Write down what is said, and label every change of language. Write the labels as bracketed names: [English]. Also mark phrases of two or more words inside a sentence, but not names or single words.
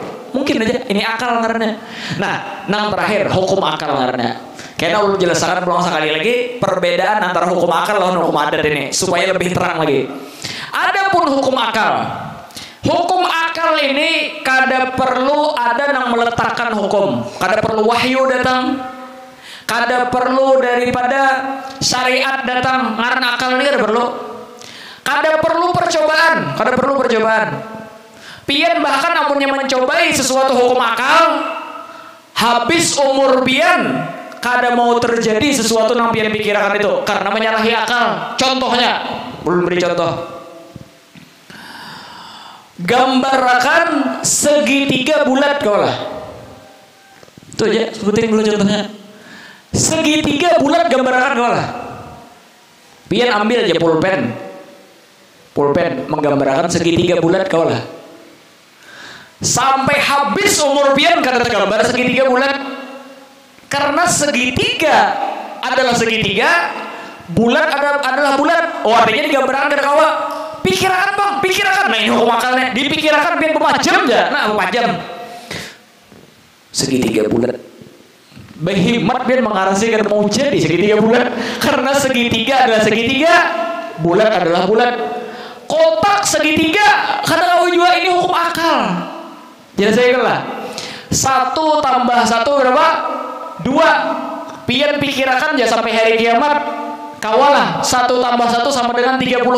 [Banjar] Mungkin aja ini akal ngarannya. Nah, nang terakhir hukum akal ngarannya. Karena ulun jelaskan berulang sekali lagi perbedaan antara hukum akal lawan hukum adat ini supaya lebih terang lagi. Adapun hukum akal, hukum akal ini kada perlu ada yang meletakkan hukum, kada perlu wahyu datang, kada perlu daripada syariat datang, karena akal ini kada perlu. Kada perlu percobaan. Pian bahkan amunnya mencobai sesuatu hukum akal, habis umur pian kada mau terjadi sesuatu yang pian pikirkan itu karena menyalahi akal. [Indonesian] Contohnya, belum beri contoh. Gambarkan segitiga bulat kau lah. Itu aja, sebutin dulu contohnya. Segitiga bulat gambarkan kau lah. [Banjar] Pian ambil aja pulpen menggambarkan segitiga bulat kau lah. Sampai habis umur pian kada tergambar segitiga bulat. [Indonesian] Karena segitiga adalah segitiga, bulat adalah bulat. [Banjar] Oh, artinya digambarkan kada kawa. [Indonesian] Pikirkan bang, pikirkan. Nah ini hukum akalnya. Dipikirkan pian berapa-jam aja. Nah berapa jam? Segitiga bulat. [Banjar] Behimat pian mengarasi kada mau jadi segitiga bulat. [Indonesian] Karena segitiga adalah segitiga, bulat adalah bulat. [Banjar] Kotak segitiga, kada kawa juga ini hukum akal. [Indonesian] Jadi saya lah. 1 tambah 1 berapa? 2. [Banjar] Pian pikirkan ya sampai hari kiamat. Kawalah 1 tambah 1 sama dengan 32.